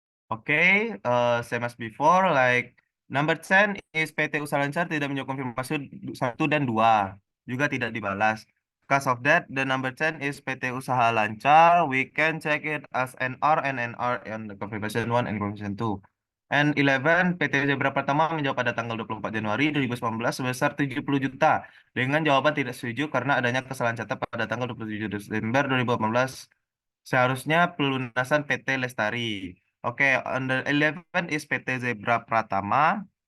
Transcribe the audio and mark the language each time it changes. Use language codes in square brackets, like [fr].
[en] Okay, same as before, like number 10 is [id] PT Usaha Lancar tidak menjawab konfirmasi 1 dan 2, juga tidak dibalas. [en] Because of that, the number 10 is PT Usaha Lancar. We can check it as NR and NR and the confirmation 1 and confirmation 2. And 11, [id] PT Zebra Pratama menjawab pada tanggal 24 Januari 2019 sebesar 70 juta dengan jawaban tidak setuju karena adanya kesalahan catat pada tanggal 27 Desember 2018. Seharusnya pelunasan PT Lestari. [en] Oke, under 11 is PT Zebra Pratama.